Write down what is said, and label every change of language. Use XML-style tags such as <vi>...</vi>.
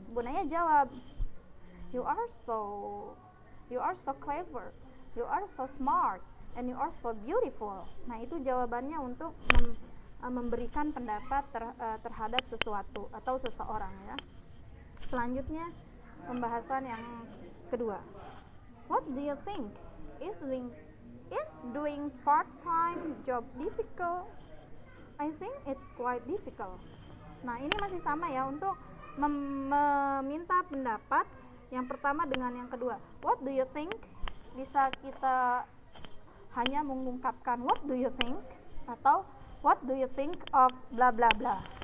<id>Bunaya jawab,</id> <en>you are so clever, you are so smart, and you are so beautiful.</en> <id>Nah, itu jawabannya untuk memberikan pendapat terhadap sesuatu atau seseorang ya. Selanjutnya pembahasan yang kedua.</id> <en>What do you think? Is doing part-time job difficult? I think it's quite difficult.</en> <id>Nah, ini masih sama ya untuk meminta pendapat yang pertama dengan yang kedua.</id> <en>What do you think?</en> <id>Bisa kita hanya mengungkapkan</id> <en>what do you think</en> <id>atau</id> <en>what do you think of bla bla bla.</en>